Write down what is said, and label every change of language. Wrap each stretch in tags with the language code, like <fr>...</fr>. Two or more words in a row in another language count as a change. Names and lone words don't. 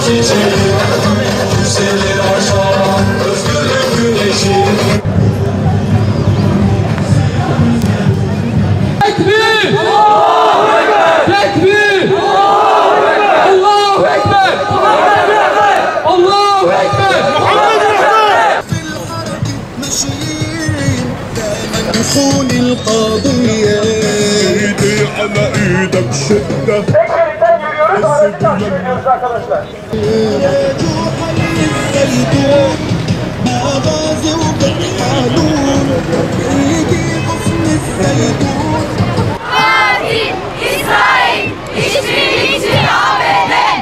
<tr>Yükselir aşağı özgürlük güneşi. Tekbir!</tr> <ar>الله أكبر! تكبير! الله أكبر! الله أكبر! دخول القضية ايدي على ايدك شدة.</ar> <tr>Tekbir'den yürüyoruz, arasından yürüyoruz arkadaşlar. Katil, İsrail, işbirlikçi ABD.</tr>